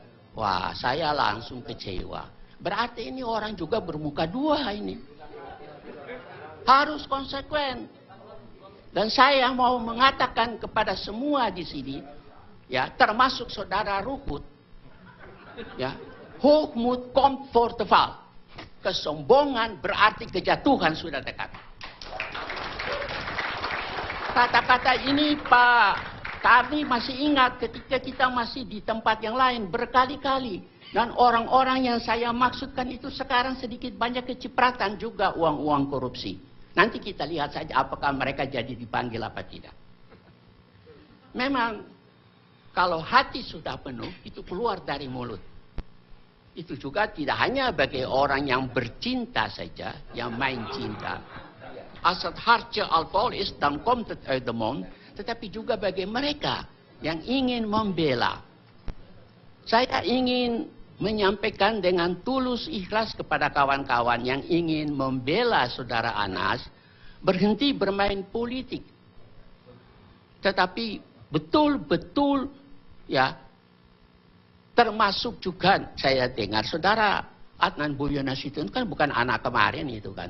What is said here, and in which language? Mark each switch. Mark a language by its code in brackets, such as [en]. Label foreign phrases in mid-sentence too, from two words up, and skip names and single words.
[id] Wah, saya langsung kecewa. Berarti ini orang juga bermuka dua ini. Harus konsekuen. Dan saya mau mengatakan kepada semua di sini, ya, termasuk saudara Ruhut, ya, [nl] hoogmoed komt voor te val. [id] kesombongan berarti kejatuhan sudah dekat. Kata-kata ini Pak Karni masih ingat ketika kita masih di tempat yang lain berkali-kali. Dan orang-orang yang saya maksudkan itu sekarang sedikit banyak kecipratan juga uang-uang korupsi. Nanti kita lihat saja apakah mereka jadi dipanggil apa tidak. Memang kalau hati sudah penuh itu keluar dari mulut. Itu juga tidak hanya bagi orang yang bercinta saja, yang main cinta. [nl] Als het hartje al vol is, dan komt het uit de mond. [id] Tetapi juga bagi mereka yang ingin membela. Saya ingin menyampaikan dengan tulus ikhlas kepada kawan-kawan yang ingin membela saudara Anas, berhenti bermain politik. Tetapi betul-betul ya, termasuk juga saya dengar saudara Adnan Boyonasution kan bukan anak kemarin itu kan.